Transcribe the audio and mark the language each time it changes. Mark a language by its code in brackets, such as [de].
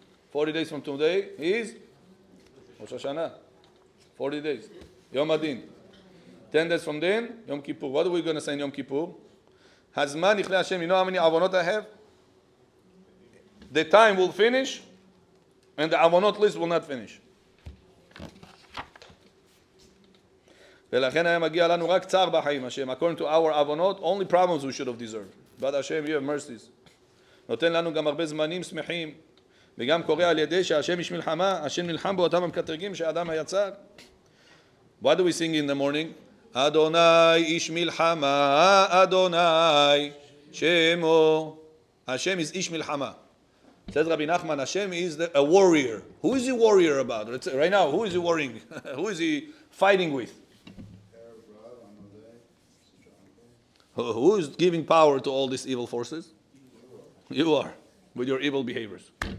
[en] 40 days from today is Rosh Hashanah. 40 days. Yom Adin. 10 days from then, Yom Kippur. What are we going to say in Yom Kippur? [he] Hazman Yichle Hashem. [en] You know how many avonot I have? The time will finish, and the avonot list will not finish. [he] ולכן היה מגיע לנו רק צער בחיים, Hashem. [en] According to our avonot, only problems we should have deserved. But Hashem, you have mercies. [he] נותן לנו גם הרבה זמנים שמחים, וגם קורא על ידי שהשם איש מלחמה, השם נלחם באותם המקטרגים שהאדם היצר. [en] What do we sing in the morning? [he] אדוני איש מלחמה, אדוני שמו. [en] Hashem is [he] איש מלחמה. [en] Says Rabbi Nachman, Hashem is a warrior. Who is he warrior about? Right now, who is he worrying? Who is he fighting with? Who is giving power to all these evil forces? You are, with your evil behaviors.